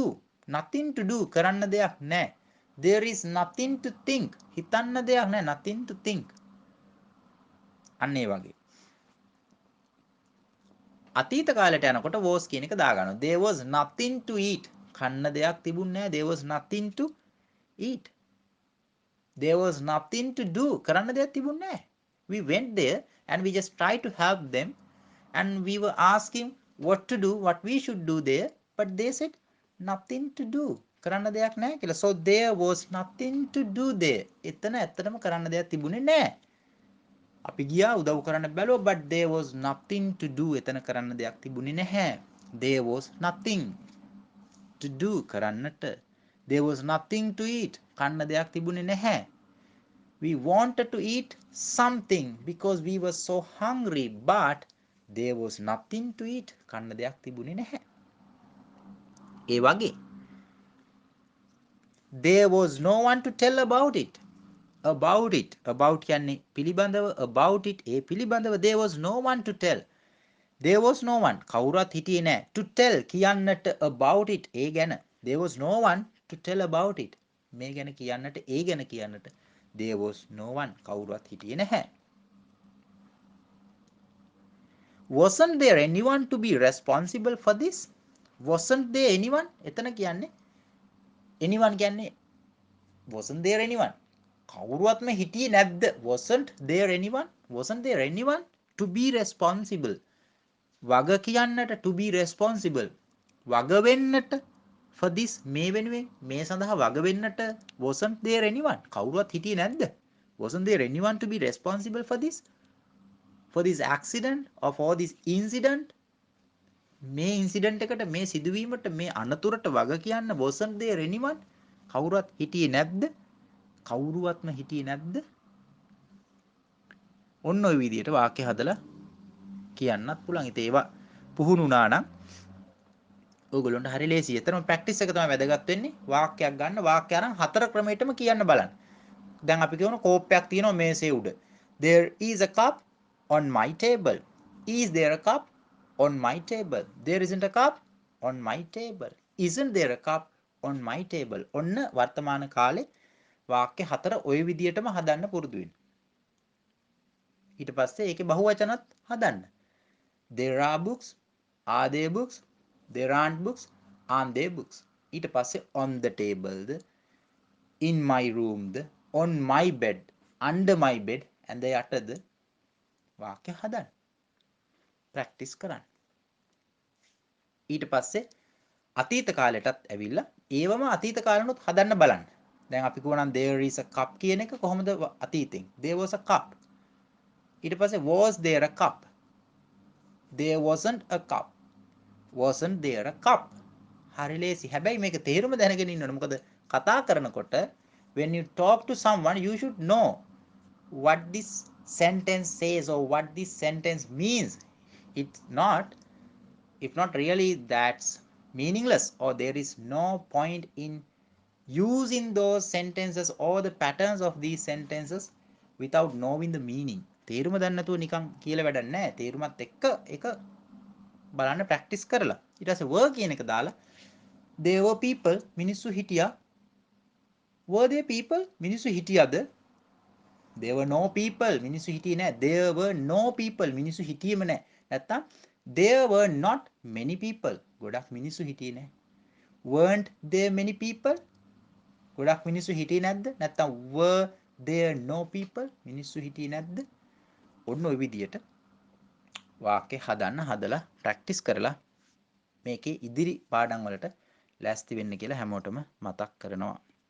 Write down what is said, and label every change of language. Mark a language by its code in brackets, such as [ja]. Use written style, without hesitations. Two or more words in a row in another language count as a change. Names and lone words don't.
[en] nothing to do [si] කරන්න දෙයක් නැහැ. [en] there is nothing to think. [si] හිතන්න දෙයක් නැහැ. [en] nothing to think. [si] අන්න ඒ වගේ. අතීත කාලයට යනකොට was කියන එක දාගන්නවා. [en] there was nothing to eat. [si] කන්න දෙයක් තිබුණේ නැහැ. [en] there was nothing to eat. there was nothing to do. [si] කරන්න දෙයක් තිබුණේ නැහැ. [en] we went there and we just tried to help them and we were asking what to do, what we should do there, but they said nothing to do. [si] කරන්න දෙයක් නැහැ කියලා. [en] so there was nothing to do there. [si] එතන ඇත්තටම කරන්න දෙයක් තිබුණේ නැහැ. අපි ගියා උදව් කරන්න බැලුවා, [en] but there was nothing to do. [si] එතන කරන්න දෙයක් තිබුණේ නැහැ. [en] there was nothing to do කරන්නට. there was nothing to eat. [si] කන්න දෙයක් තිබුණේ නැහැ. [en] we wanted to eat something because we were so hungry, but there was nothing to eat. [si] කන්න දෙයක් තිබුණේ නැහැ. ඒ වගේ [en] there was no one to tell about it. [si] about කියන්නේ පිළිබඳව, [en] about it [si] ඒ පිළිබඳව. [en] there was no one to tell. there was no one [si] කවුරුත් හිටියේ නැහැ. [en] to tell කියන්නට about it [si] ඒ ගැන. [en] there was no one to tell about it [si] මේ ගැන කියන්නට, ඒ ගැන කියන්නට. [en] there was no one [si] කවුරුත් හිටියේ නැහැ. [en] wasn't there anyone to be responsible for this? wasn't there anyone [si] එතන කියන්නේ [en] anyone කියන්නේ wasn't there anyone [si] කවුරුවත්ම හිටියේ නැද්ද? [en] wasn't there anyone? wasn't there anyone to be responsible? [si] වග කියන්නට [en] to be responsible [si] වග වෙන්නට [en] for this [si] මේ වෙනුවෙන් මේ සඳහා වග වෙන්නට [en] wasn't there anyone [si] කවුරුවත් හිටියේ නැද්ද? [en] wasn't there anyone to be responsible for this accident or for this incident? [si] මේ ඉන්සිඩන්ට් එකට, මේ සිදුවීමට, මේ අනතුරට වග කියන්න [en] wasn't there anyone [si] කවුරුවත් හිටියේ නැද්ද? කවුරුවත්ම හිටියේ නැද්ද? ඔන්න ඔය විදිහට වාක්‍ය හදලා කියන්නත් පුළුවන්. ඉතින් ඒවා පුහුණු වුණා නම් ඕගොල්ලන්ට හරි ලේසියි. එතරම් ප්‍රැක්ටිස් එක තමයි වැදගත් වෙන්නේ. වාක්‍යයක් ගන්න, වාක්‍ය අරන් 4 ක්‍රමයකටම කියන්න බලන්න. දැන් අපි කියනවා කෝප්පයක් තියෙනවා මේසේ උඩ. [en] There is a cup on my table. Is there a cup on my table? There isn't a cup on my table. Isn't there a cup on my table? [si] ඔන්න වර්තමාන කාලේ වාක්‍ය 4 ওই විදිහටම හදන්න පුරුදු වෙන්න. ඊට පස්සේ ඒකේ බහුවචනත් හදන්න. [en] There are books. Are there books? There aren't books. Aren't there books? [si] ඊට පස්සේ [en] on the table [si] ද, [en] in my room [si] ද, [en] on my bed, under my bed, and the [si] යටද වාක්‍ය හදන්න. ප්‍රැක්ටිස් කරන්න. ඊට පස්සේ අතීත කාලයටත් ඇවිල්ලා ඒවම අතීත කාලෙනුත් හදන්න බලන්න. දැන් අපි කියවනම් [en] there is a cup [si] කියන එක කොහොමද අතීතෙන්? [en] there was a cup. [si] ඊට පස්සේ [en] was there a cup? there wasn't a cup. wasn't there a cup? [si] හරි ලේසි. හැබැයි මේක තේරුම දැනගෙන ඉන්න ඕනේ. මොකද කතා කරනකොට [en] when you talk to someone you should know what this sentence says or what this sentence means. It's not, if not really, that's meaningless, or there is no point in using those sentences or the patterns of these sentences without knowing the meaning. [si] තේරුම දන්නේ නැතුව නිකන් කියලා වැඩක් නැහැ. තේරුමත් එක්ක එක බලන්න ප්‍රැක්ටිස් කරලා ඊට පස්සේ were කියන එක දාලා [en] there were people [si] මිනිස්සු හිටියා. [en] were there people [si] මිනිස්සු හිටියද? [en] there were no people [si] මිනිස්සු හිටියේ නැහැ. [en] there were no people [si] මිනිස්සු හිටියේම නැහැ. නැත්තම් [en] there were not many people [si] ගොඩක් මිනිස්සු හිටියේ නැහැ. [en] weren't there many people? [si] ගොඩක් මිනිස්සු හිටියේ නැද්ද? නැත්නම් [en] were there no people? [si] මිනිස්සු හිටියේ නැද්ද? ඔන්න ඔය විදියට වාක්‍ය හදන්න හදලා ප්‍රැක්ටිස් කරලා මේකේ ඉදිරි පාඩම් වලට ලෑස්ති වෙන්න කියලා හැමෝටම මතක් කරනවා.